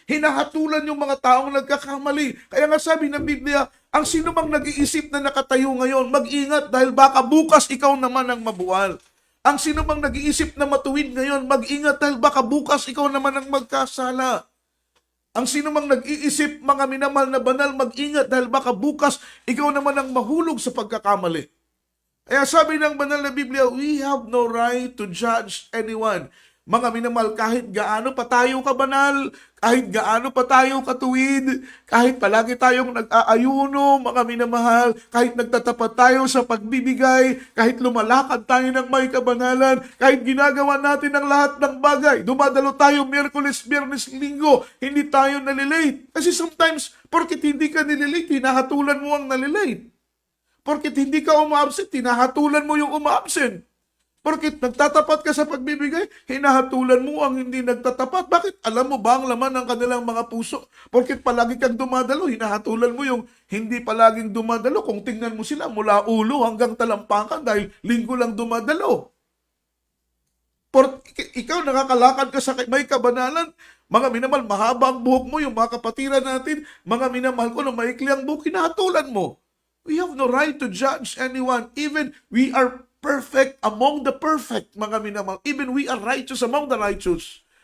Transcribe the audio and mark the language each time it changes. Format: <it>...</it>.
<tl>Hinahatulan yung mga taong nagkakamali. Kaya nga sabi ng Biblia, ang sino mang nag-iisip na nakatayo ngayon, mag-ingat dahil baka bukas ikaw naman ang mabuwal. Ang sino mang nag-iisip na matuwid ngayon, mag-ingat dahil baka bukas ikaw naman ang magkasala. Ang sino mang nag-iisip, mga minamahal na banal, mag-ingat dahil baka bukas ikaw naman ang mahulog sa pagkakamali. Kaya sabi ng banal na Biblia,</tl> <en>we have no right to judge anyone.</en> <tl>Mga minamahal, kahit gaano pa tayo kabanal, kahit gaano pa tayo katuwid, kahit palagi tayong nag-aayuno, mga minamahal, kahit nagtatapat tayo sa pagbibigay, kahit lumalakad tayo ng may kabanalan, kahit ginagawa natin ang lahat ng bagay, dumadalo tayo Miyerkules, Biyernes, Linggo, hindi tayo nalilate. Kasi sometimes, porkit hindi ka nililate, hinahatulan mo ang nalilate. Porkit hindi ka uma-absent, hinahatulan mo yung uma-absent. Porkit nagtatapat ka sa pagbibigay, hinahatulan mo ang hindi nagtatapat. Bakit? Alam mo ba ang laman ng kanilang mga puso? Porkit palagi kang dumadalo, hinahatulan mo yung hindi palaging dumadalo. Kung tingnan mo sila mula ulo hanggang talampakan dahil linggo lang dumadalo. Ikaw nakakalakad ka sa may kabanalan, mga minamahal, mahaba ang buhok mo, yung mga kapatiran natin, mga minamahal ko na maikli ang buhok, hinahatulan mo.</tl> <en>We have no right to judge anyone. Even we are perfect among the perfect,</en> <tl>mga minamahal.</tl> <en>Even we are righteous among the righteous.</en>